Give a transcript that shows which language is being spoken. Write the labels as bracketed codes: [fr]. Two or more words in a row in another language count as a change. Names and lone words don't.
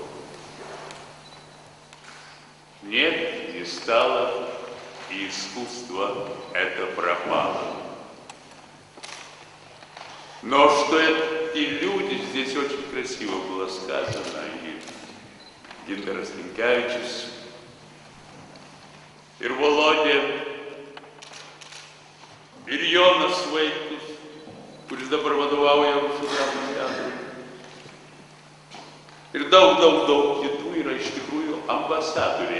[ru] Нет, не стало, и искусство это пропало. Но что эти люди, здесь очень красиво было сказано, [lt] и Gintaras Rinkevičius, ir Volodė, ir Jonas Vaitkus, kuris dabar vadovauja Rusų dramos teatrui. Ir daug kitų yra iš tikrųjų ambasadoriai.